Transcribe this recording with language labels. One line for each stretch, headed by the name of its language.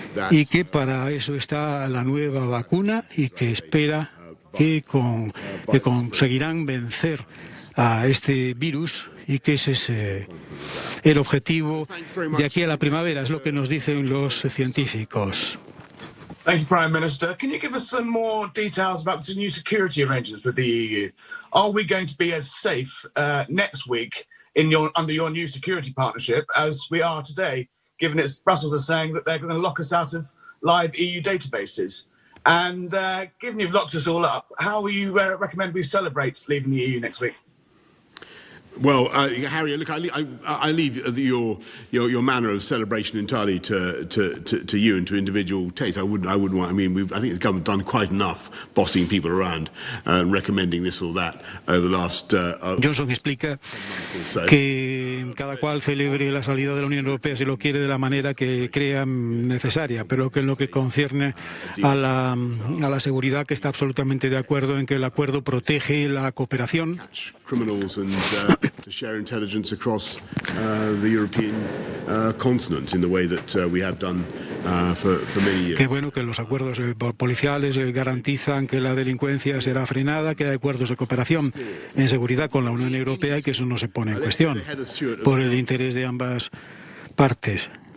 Spanish: y que para eso está la nueva vacuna, y que espera que conseguirán vencer a este virus, y que ese es el objetivo de aquí a la primavera, es lo que nos dicen los científicos.
English: Thank you, Prime Minister. Can you give us some more details about the new security arrangements with the EU? Are we going to be as safe next week under your new security partnership as we are today, given it's Brussels are saying that they're going to lock us out of live EU databases? And given you've locked us all up, how will you recommend we celebrate leaving the EU next week? Well, Harry, look, I leave your manner of celebration entirely to you and to individual taste. I wouldn't want. I mean, I think the government done quite enough bossing people around and recommending this or that over the last.
Spanish: Johnson explica que cada cual celebre la salida de la Unión Europea si lo quiere de la manera que crea necesaria, pero que en lo que concierne a la seguridad, que está absolutamente de acuerdo en que el acuerdo protege la cooperación.
English: Criminals and to share intelligence across the European continent in the way that we have done for many years.
Spanish: Qué bueno que los acuerdos policiales garantizan que la delincuencia será frenada, que hay acuerdos de cooperación en seguridad con la Unión Europea y que eso no se pone en cuestión por el interés de ambas partes.